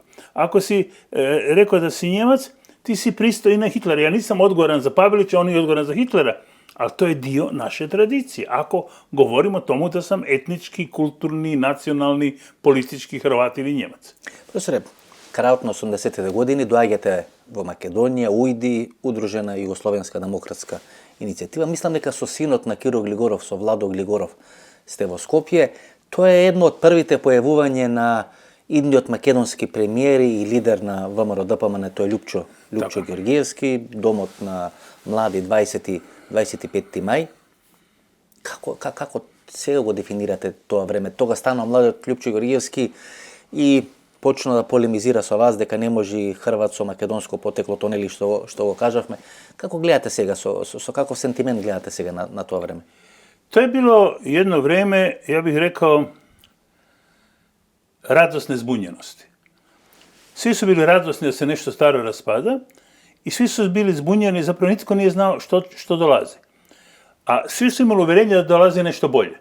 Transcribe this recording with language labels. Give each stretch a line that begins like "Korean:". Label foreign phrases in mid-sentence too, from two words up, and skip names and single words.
Croatian: Ako si rekao da si Njemac, ti si pristao i na Hitlera. Ja nisam odgovoran za Pavelića, on je odgovoran za Hitlera, ali to je dio naše tradicije. Ako govorimo o tomu da sam etnički, kulturni, nacionalni, politički Hrvat ili Njemac. Profesore, krajem
Macedonian: 80. godini doaѓате во Македонија, ујди удружена Југословенска демократска иницијатива. Мислам дека со синот на Киро Глигоров, со Владо Глигоров, сте во Скопје. Тоа е едно од првите појавување на идниот македонски премиер и лидер на ВМРО ДПМН, тој Љупчо Ѓорѓиевски, домот на млади 25 мај. Како сега го дефинирате тоа време? Тога станува младиот Љупчо Ѓорѓиевски и почна да полемизира со вас дека не може Хрват со македонско потекло, то нели што го кажавме. Како гледате сега, со каков сентимент гледате сега на тоа време?
Croatian: To je bilo jedno vrijeme, ja bih rekao, radosne zbunjenosti. Svi su bili radosni da se nešto staro raspada i svi su bili zbunjeni, zapravo nitko nije znao što dolazi. A svi su imali uvjerenje da dolazi nešto bolje.